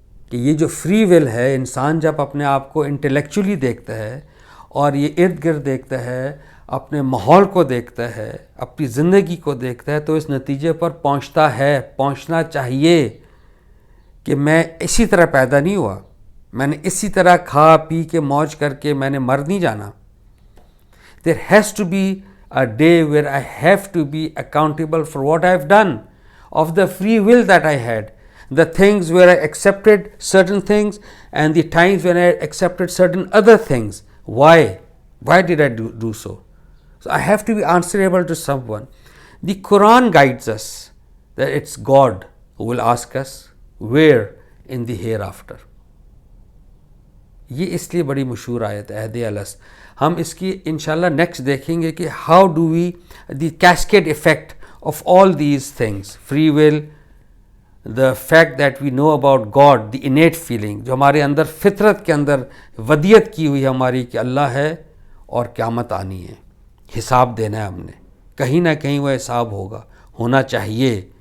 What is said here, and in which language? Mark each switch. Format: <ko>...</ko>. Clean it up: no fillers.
<ur>کہ یہ جو فری ول ہے، انسان جب اپنے آپ کو انٹلیکچولی دیکھتا ہے اور یہ ارد گرد دیکھتا ہے، اپنے ماحول کو دیکھتا ہے، اپنی زندگی کو دیکھتا ہے، تو اس نتیجے پر پہنچنا چاہیے کہ میں اسی طرح پیدا نہیں ہوا، میں نے اسی طرح کھا پی کے موج کر کے میں نے مر نہیں جانا.</ur> <en>There has to be a day where I have to be accountable for what I have done, of the free will that I had, the things where I accepted certain things and the times when I accepted certain other things. Why did I do so? So I have to be answerable to someone. The Quran guides us that it's God who will ask us where in the hereafter.</en> <ur>یہ اس لیے بڑی مشہور آیت ہے عہد الست. ہم اس کی انشاءاللہ نیکسٹ دیکھیں گے کہ</ur> <en>how do we the cascade effect of all these things, free will, the fact that we know about God, the innate feeling</en> <ur>جو ہمارے اندر فطرت کے اندر ودیت کی ہوئی ہے ہماری کہ اللہ ہے اور قیامت آنی ہے، حساب دینا ہے ہم نے، کہیں نہ کہیں وہ حساب ہونا چاہیے.</ur>